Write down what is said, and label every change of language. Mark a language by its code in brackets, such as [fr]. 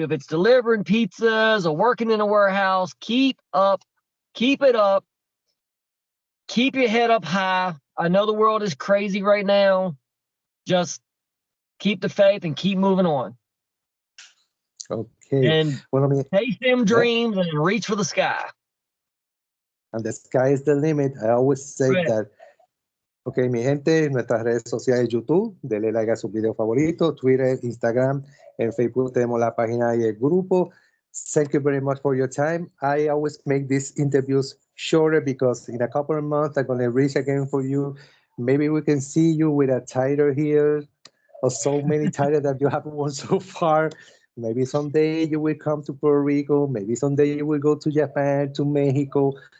[en] If it's delivering pizzas or working in a warehouse, keep it up, keep your head up high. I know the world is crazy right now. Just keep the faith and keep moving on. Okay. And Well, I mean, chase them yeah. dreams and reach for the sky. And the sky is the limit. I always say Right. that. [es] Ok, mi gente, nuestras redes sociales, YouTube, denle like a sus videos favoritos, Twitter, Instagram, en Facebook tenemos la página y el grupo. [en] Thank you very much for your time. I always make these interviews shorter because in a couple of months I'm gonna reach again for you. Maybe we can see you with a title here or so many titles that you haven't won so far. Maybe someday you will come to Puerto Rico. Maybe someday you will go to Japan, to Mexico.